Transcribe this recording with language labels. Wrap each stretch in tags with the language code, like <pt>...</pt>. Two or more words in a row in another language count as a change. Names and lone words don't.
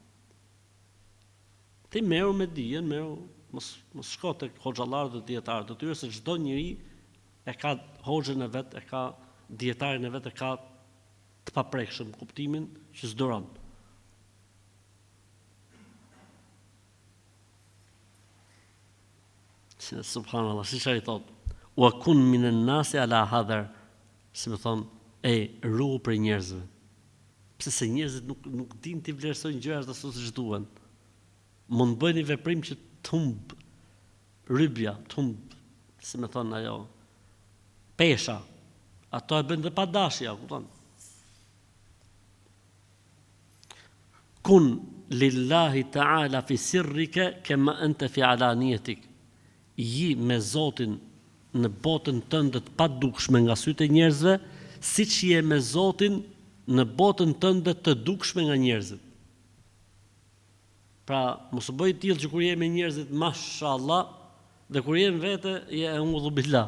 <sq>Ti merru me dijen, mos shko tek hoxhallarët e dietarët e tyre, se çdo njeri e ka hoxhën e vet, e ka dietarin e vet, e ka të paprekshëm kuptimin që s'duron. Subhanallah, si çai thot,</sq> <ar>وكن من الناس على حذر,</ar> <sq>si më thon, ruhu për njerëzve. Pse se njerëzit nuk din të vlerësojnë gjërat ashtu siç duhen. Mund bëjnë një veprim që të humb rrybja, të humb, si më thon ajo, pesha. Ato e bëjnë dhe pa dashje, kupton?</sq> <ar>كن لله تعالى في سرك كما أنت في علانيتك.</ar> <sq>Ji me Zotin në botën tënde të padukshme nga sytë e njerëzve, siç je me Zotin në botën tënde të dukshme nga njerëzit. Pra, mos u bëj tillë që kur je me njerëzit, mashallah, dhe kur je në vete, je</sq> <ar>أعوذ بالله.</ar>